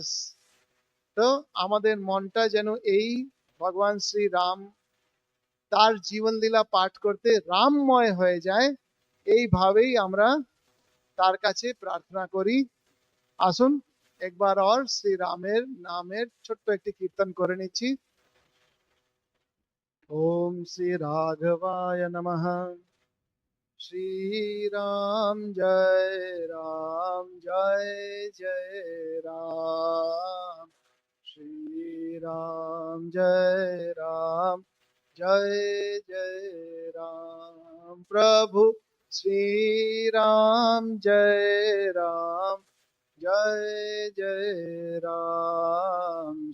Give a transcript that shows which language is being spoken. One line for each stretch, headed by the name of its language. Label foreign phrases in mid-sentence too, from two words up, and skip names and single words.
Bangla: তো আমাদের মনটা যেন এই ভগবান শ্রী রাম তার জীবন লীলা পাঠ করতে রামময় হয়ে যায়, এইভাবেই আমরা তার কাছে প্রার্থনা করি। আসুন একবার और শ্রী রামের নামের ছোট্ট একটি কীর্তন করে নিচ্ছি।
Sanskrit: ओम श्री राघवाय नमः।
Hindi: श्री राम जय राम, जय जय राम। श्री राम जय राम, जय जय राम। प्रभु श्री राम जय राम, जय जय राम।